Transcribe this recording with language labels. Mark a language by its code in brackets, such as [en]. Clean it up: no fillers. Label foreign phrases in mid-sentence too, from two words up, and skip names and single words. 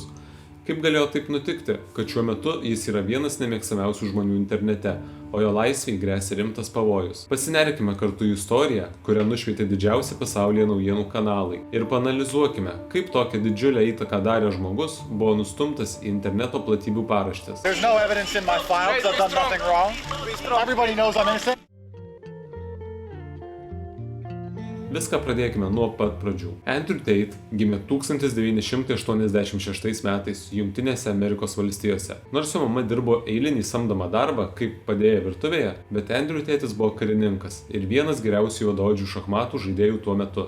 [lt] Kaip galėjo taip nutikti, kad šiuo metu jis yra vienas nemėgstamiausių žmonių internete, o jo laisvei gresia rimtas pavojus? Pasinerkime kartu į istoriją, kurią nušvietė didžiausi pasaulyje naujienų kanalai, ir paanalizuokime, kaip tokią didžiulę įtaką darė žmogus buvo nustumtas į interneto platybių paraštes. [en] There's no evidence in my files. I've done nothing wrong. Everybody knows I'm innocent. [lt] Viską pradėkime nuo pat pradžių. Andrew Tate gimė 1986 metais Jungtinėse Amerikos valstijose. Nors jo mama dirbo eilinį samdomą darbą kaip padėjėja virtuvėje, bet Andrew tėtis buvo karininkas ir vienas geriausių juodaodžių šachmatų žaidėjų tuo metu.